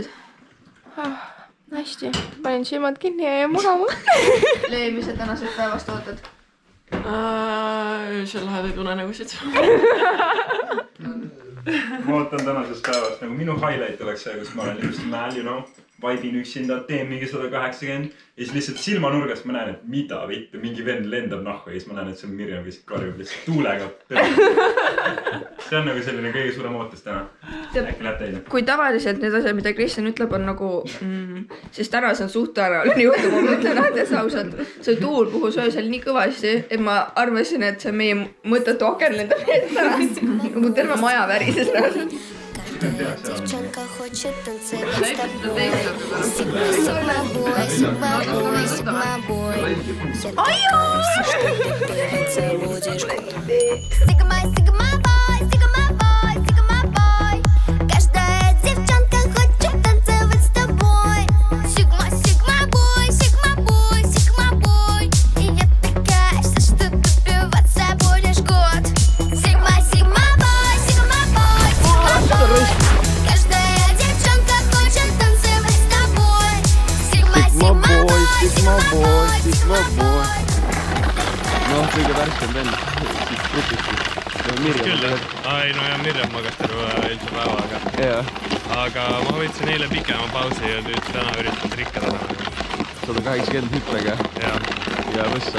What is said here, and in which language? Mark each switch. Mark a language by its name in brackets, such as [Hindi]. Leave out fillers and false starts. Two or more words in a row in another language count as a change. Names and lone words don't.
[Estonian] Hästi, panin silmad kinni ja jäin magama. Lee, mis sa tänasest päevast ootad? Öösel läheb unenägusid. Ma ootan tänasest päevast, nagu minu highlight oleks see, kus ma olen just mäel, [English] you know, [Estonian] vaibin üksinda, teen mingi 180 ja siis lihtsalt silmanurgast ma näen, et mida vittu, mingi vend lendab nahku ja siis ma näen, et see on Mirjam, kes karjub lihtsalt tuulega. See on nagu selline kõige suurem ootus täna. Äkki läheb teile. Kui tavaliselt need asjad, mida Kristjan ütleb, on nagu siis täna see on suht tõenäoline juhtum, ma mõtlen nähtes ausalt. See tuul puhus öösel nii kõvasti, et ma arvasin, et see meie mõttetu aken lendab eest ära. Nagu terve maja värises reaalselt. [Russian] Девчонка хочет танцевать с тобой. Сигма-бой, сигма-бой, сигма-бой. Я все, что ты певица, будешь крутой. Сигма-бой, сигма-бой, сигма-бой. Каждая девчонка хочет танцевать с тобой. Сигма-бой, сигма-бой, сигма-бой. И я такая, что добиваться будешь год. Сигма-бой, сигма-бой, сигма-бой. Каждая девчонка хочет танцевать с тобой. Сигма-бой, сигма-бой, сигма-бой. [Estonian] No, kõige värskem vend. Siis grupist. Küll, ai no ja Mirjam magas terve eilse päevaga. Aga ma võtsin eile pikema pausi ja nüüd täna üritan trikkada. 180 hüppega. Ja võssa.